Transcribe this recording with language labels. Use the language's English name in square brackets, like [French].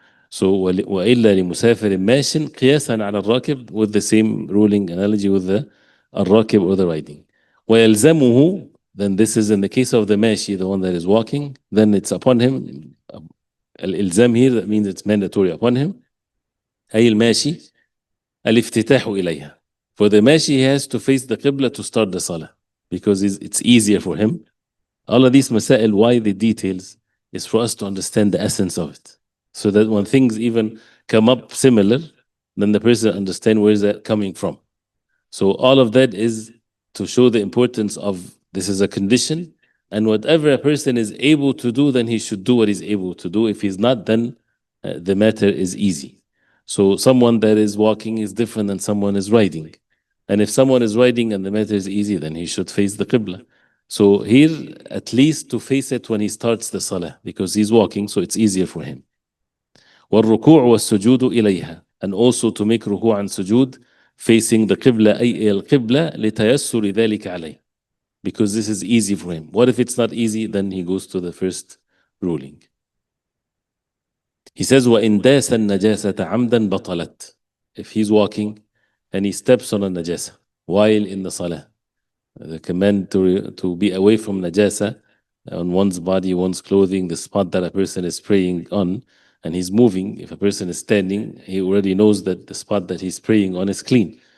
[English] So [Arabic] وإلا لمسافر ماشٍ قياسا على الراكب, [English] with the same ruling analogy with the الراكب or the riding. ويلزمه, then this is in the case of the ماشي, the one that is walking, then it's upon him. الإلزام here, that means it's mandatory upon him. [Arabic] أي الماشي الافتتاح إليها. [English] For the ماشي, he has to face the Qibla to start the Salah, because it's easier for him. All of these masail, why the details, is for us to understand the essence of it. So that when things even come up similar, then the person understand where is that coming from. So all of that is to show the importance of this is a condition, and whatever a person is able to do, then he should do what he's able to do. If he's not, then the matter is easy. So someone that is walking is different than someone is riding. And if someone is riding and the matter is easy, then he should face the Qibla. So here, at least to face it when he starts the Salah, because he's walking, so it's easier for him. [Arabic] والركوع والسجود إليها, [English] and also to make ركوع and سجود facing the Qibla, [Arabic] أي القبلة لتيسر ذلك عليه, [English] because this is easy for him. What if it's not easy? Then he goes to the first ruling. He says [Arabic] وإن داس النجاسة عمدا بطلت. [English] If he's walking and he steps on a najasa while in the Salah, the command to be away from najasa on one's body, one's clothing, the spot that a person is praying on, and he's moving. If a person is standing, he already knows that the spot that he's praying on is clean.